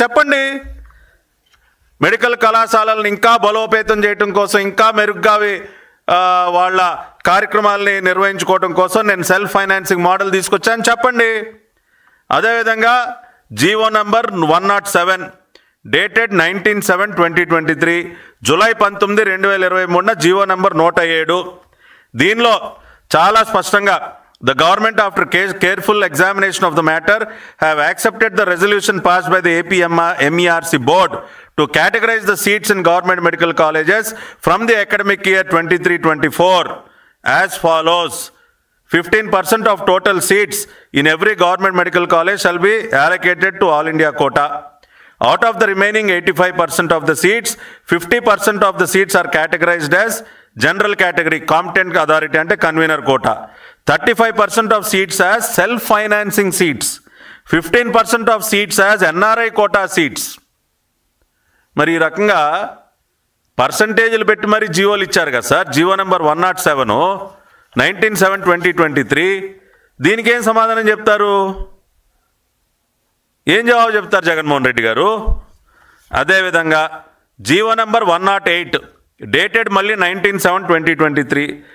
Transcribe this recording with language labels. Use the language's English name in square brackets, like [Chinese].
[Telugu] చెప్పండి, మెడికల్ కళాశాలలను ఇంకా బలోపేతం చేయడం కోసం, ఇంకా మెరుగ్గా వాళ్ళ కార్యక్రమాలని నిర్వహించుకోవడం కోసం నేను సెల్ఫ్ ఫైనాన్సింగ్ మోడల్ తీసుకొచ్చాను చెప్పండి. అదేవిధంగా GO number 107 dated 19/7/2023 July 19, 2023 GO number 107. దీనిలో చాలా స్పష్టంగా [English] the government after careful examination of the matter have accepted the resolution passed by the AP MERC board to categorize the seats in government medical colleges from the academic year 23-24 as follows. 15% of total seats in every government medical college shall be allocated to All India quota. Out of the remaining 85% of the seats, 50% of the seats are categorized as general category, competent authority ante convener quota. 35% of seats as self-financing seats. 15% of seats as NRI quota seats. [Telugu] మరి ఈ రకంగా పర్సంటేజీలు పెట్టి మరి జీవోలు ఇచ్చారు కదా sir. GO number 107 19/7/2023. దీనికి ఏం సమాధానం చెప్తారు? ఏం జవాబు చెప్తారు జగన్మోహన్ రెడ్డి గారు? అదేవిధంగా జీవో నెంబర్ 108 డేటెడ్ మళ్ళీ 19/7/2023.